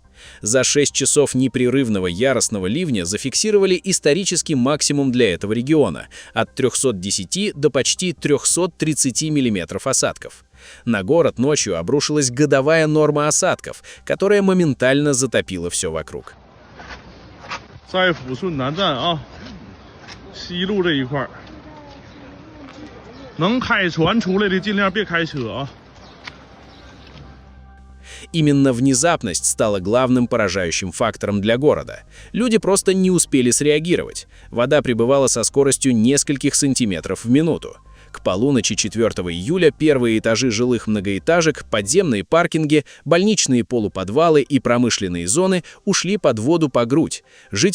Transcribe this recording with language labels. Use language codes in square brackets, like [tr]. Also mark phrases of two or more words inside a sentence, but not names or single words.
[ru] За 6 часов непрерывного яростного ливня зафиксировали исторический максимум для этого региона – от 310 до почти 330 мм осадков. На город ночью обрушилась годовая норма осадков, которая моментально затопила все вокруг. [zh] 在抚顺南站啊，西路这一块儿，能开船出来的尽量别开车啊。 [ru] Именно внезапность стала главным поражающим фактором для города. Люди просто не успели среагировать. Вода прибывала со скоростью нескольких сантиметров в минуту. К полуночи 4 июля первые этажи жилых многоэтажек, подземные паркинги, больничные полуподвалы и промышленные зоны ушли под воду по грудь.